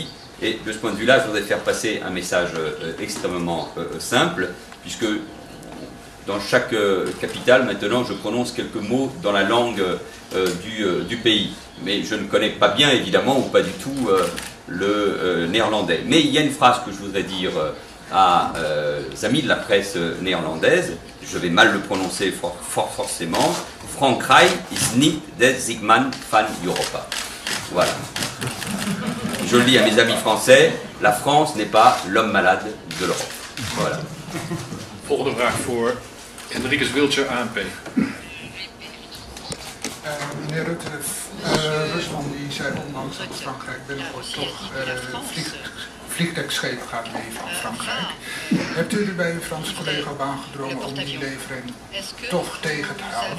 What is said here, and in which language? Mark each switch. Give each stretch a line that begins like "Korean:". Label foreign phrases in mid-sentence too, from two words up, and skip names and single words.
French: Et de ce point de vue-là, je voudrais faire passer un message extrêmement simple, puisque dans chaque capitale, maintenant, je prononce quelques mots dans la langue du pays. Mais je ne connais pas bien, évidemment, ou pas du tout, le néerlandais. Mais il y a une phrase que je voudrais dire à amis de la presse néerlandaise, je vais mal le prononcer fort forcément,
Dutch: Frankrijk is niet de ziekman van Europa.
French: Voilà. Je le dis à mes amis français, la France n'est pas l'homme malade de l'Europe. Voilà.
Dutch: Volgende vraag voor Henricus Wiltje, ANP. Meneer Rutte, Rusland die zei onlangs dat Frankrijk binnenkort toch vliegtuigschepen gaat leveren aan Frankrijk. Hebt u er bij uw Franse collega op aangedrongen om die levering toch tegen te houden?